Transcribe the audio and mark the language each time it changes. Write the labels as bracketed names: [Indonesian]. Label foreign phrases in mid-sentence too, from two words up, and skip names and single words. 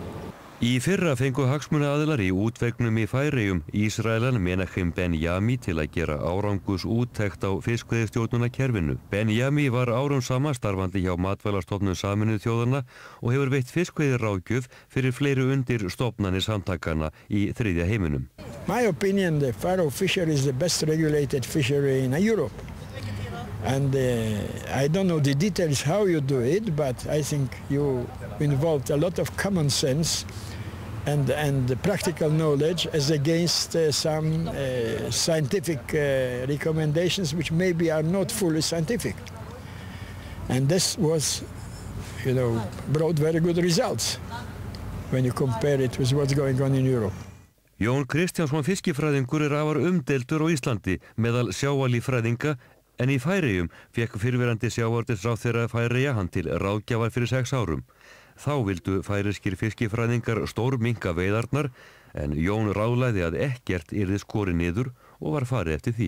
[Icelandic] Í fyrra fengu hagsmunaaðilar í útvegnum í Færeyjum Ísraelan Menachem Ben-Yami til að gera árangursúttekt á fiskveiðistjórnunarkerfinu. Ben-Yami var árum saman starfandi hjá Matvælastofnun Sameinuðu þjóðanna og hefur veitt fiskveiðiráðgjöf fyrir fleiri undir stofnanir samtakanna í þriðja heiminum. [English] My opinion, the Faroe fishery is the best regulated fishery in Europe. And I don't know the details how you do it, but I think you involved a lot of common sense and practical knowledge as against some scientific recommendations which maybe are not fully scientific. And this was, brought very good results when you compare it with what's going on in Europe. [Icelandic] Jón Kristjánsson fiskifræðingur afar umdeildur á Íslandi meðal sjávarlíffræðinga en í Færeyjum fékk fyrrverandi sjávarútvegsráðherra Færeyja hann til ráðgjafar fyrir 6 árum. Þá vildu færeyskir fiskifræðingar stórminnka veiðarnar en Jón ráðlagði að ekkert yrði skorið niður og var farið eftir því.